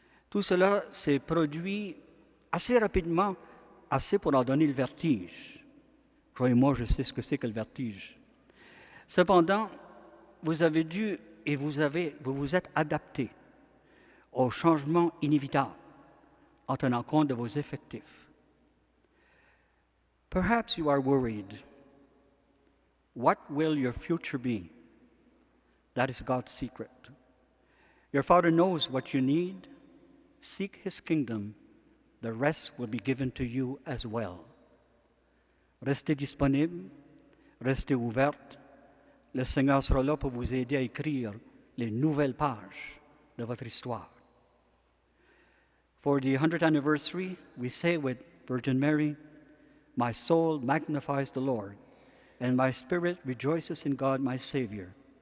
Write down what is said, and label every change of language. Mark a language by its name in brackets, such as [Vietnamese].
[French] Tout cela s'est produit assez rapidement, assez pour en donner le vertige. Croyez-moi, je sais ce que c'est que le vertige. Cependant, vous avez dû et vous vous êtes adapté aux changements inévitables en tenant compte de vos effectifs. [English] Perhaps you are worried. What will your future be? That is God's secret. Your Father knows what you need. Seek His kingdom. The rest will be given to you as well. [French] Restez disponible, restez ouverte. Le Seigneur sera là pour vous aider à écrire les nouvelles pages de votre histoire. [English] For the 100th anniversary, we say with Virgin Mary, "My soul magnifies the Lord, and my spirit rejoices in God my Savior."